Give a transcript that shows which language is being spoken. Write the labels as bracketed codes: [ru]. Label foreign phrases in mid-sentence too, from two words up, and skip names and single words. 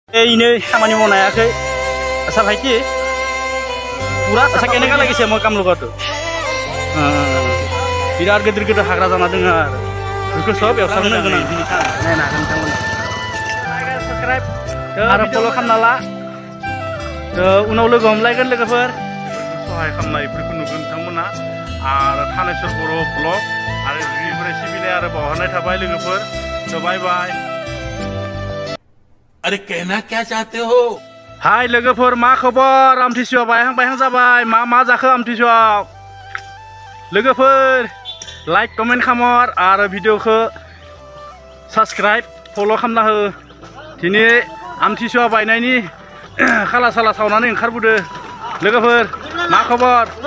[brx] ini खामानि मावनो हायाखै आसा भाइथि पुरा आसा केने का लागिसे मो काम लगा तो बिराद गिदिर गिदिर हाग्रा जाना दङ आरो बेखौ सब एवस्रांनो गोनां नायनो हागोन नोंथांमोना साबस्क्राइब आरो फल' खालामना ला उनाव लोगो हमलायगोन लोगोफोर सहाय खालामनायफोरखौ नुगोन नोंथांमोना आरो थानेश्वर बर' ब्लग आरो बिनिफ्राय सिबिनाय आरो बावहरनाय थाबाय लोगोफोर तो [en] bye bye. [hi] अरे कहना क्या चाहते हो? [brx] हाय लोगोफोर मा खबर आमथिसुवा बायहां जाबाय मा जाखो आमथिसुवायाव लोगोफोर [en] like comment [brx] खामर आरो भिडिअखौ साबस्क्राइब फल' खालामना हो दिनै आमथिसुवा बायनायनि खाला साला सावनानै ओंखारबोदो लोगोफोर मा खबर